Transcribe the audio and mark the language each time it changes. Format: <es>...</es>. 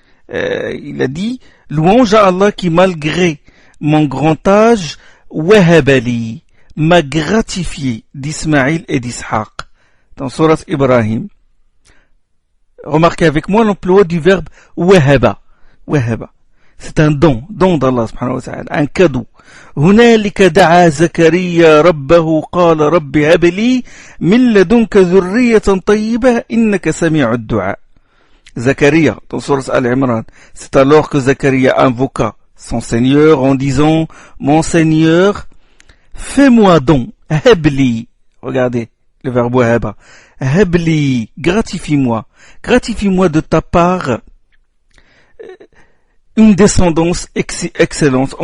<fr>Il a dit, louange à Allah qui, malgré mon grand âge, wahabali, m'a gratifié d'Ismaïl et d'Ishaq. Dans Surat Ibrahim. Remarquez avec moi l'emploi du verbe wahaba. Wahaba. C'est un don d'Allah subhanahu wa ta'ala, un cadeau.</fr> <ar>هنالك دعا زكريا ربه قال رب هب لي من لدنك ذرية طيبة إنك سميع الدعاء.</ar> <fr>Zacharia, dans Sourate Al-Imran, c'est alors que Zacharia invoqua son Seigneur en disant, mon Seigneur, fais-moi don, habli, regardez le verbe wahaba, habli, gratifie-moi de ta part une descendance excellente.</fr>